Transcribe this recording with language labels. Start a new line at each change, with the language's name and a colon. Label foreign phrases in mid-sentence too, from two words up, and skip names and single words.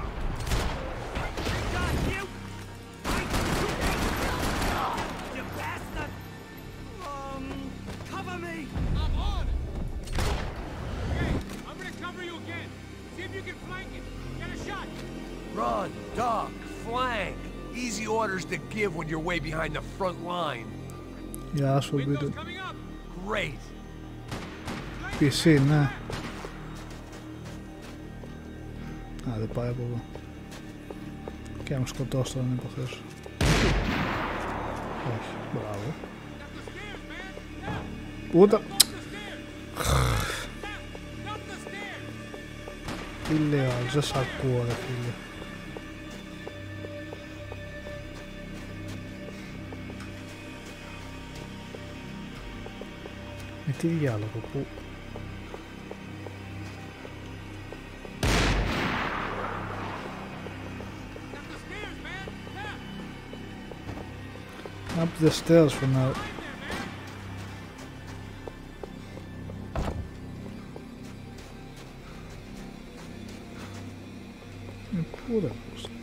English: Got you! You bastard! Cover me! I'm on it! Okay, I'm gonna cover you again. See if you can flank it. Get a shot! Run, duck, flank. Easy orders to give when you're way behind the front line.
Greek: Γεια σου, βίντεο.
English: Great.
Greek: PC, ναι. Α, δεν πάει από εδώ. Και να με σκοτώσει τώρα να υποθέσω. Όχι, μπράβο. Ούτε... Τι λέω, δεν σ' ακούω ρε φίλε. Με τι διάλογο, πού...
English: Up the stairs for now.
Greek: Πού ρε πώς.